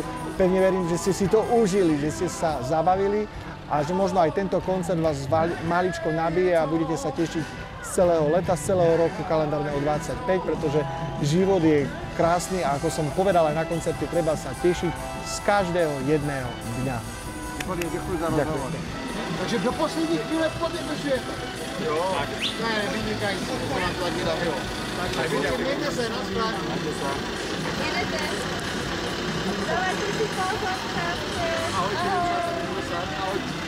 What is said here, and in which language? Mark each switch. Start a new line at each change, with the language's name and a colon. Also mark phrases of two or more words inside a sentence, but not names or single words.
Slovak: Pevne verím, že ste si to užili, že ste sa zabavili a že možno aj tento koncert vás maličko nabije a budete sa tešiť z celého leta, z celého roku kalendárneho 25, pretože život je krásny a ako som povedal aj na koncerte, treba sa tešiť z každého jedného dňa.
Czech: Děkuji za rozhovor. Takže do poslední chvíle podepešujete. Jo. Ne, vynikající, to nám to taky dal, jo. Takže mějte se, naschle.
Slovak: Jedete. Dávajte si pozor, Ahoj. Ahoj.